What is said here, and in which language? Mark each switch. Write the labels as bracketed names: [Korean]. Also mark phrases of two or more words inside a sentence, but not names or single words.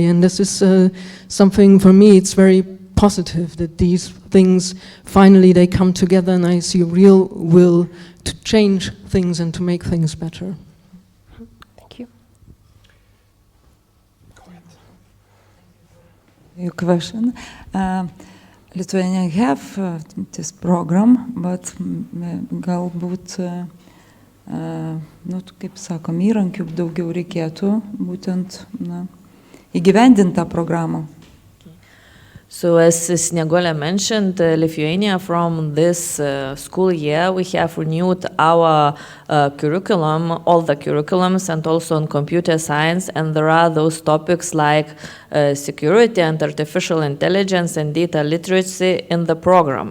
[English] And this is something for me, it's very positive that these things, finally they come together and I see a real will to change things and to make things better. Thank you. Your question. Lithuania have this program, but [Lithuanian] galbūt, kaip sakom, įrankių daugiau reikėtų būtent įgyvendinti tą programą. [English] So as Snieguolė mentioned, Lithuania from this school year, we have renewed our curriculum, all the curriculums, and also on computer science, and there are those topics like security and artificial intelligence and data literacy in the program.